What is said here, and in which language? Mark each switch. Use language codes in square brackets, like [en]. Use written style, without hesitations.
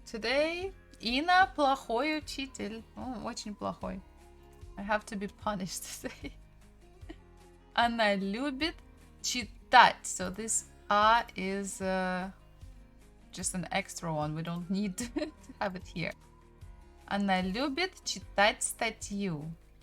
[en] Today, [ru] Ина плохой учитель. Очень плохой. [en] I have to be punished today. [ru] Она любит читать. [en] So this A is just an extra one. We don't need to have it here. [ru] Она любит читать статью.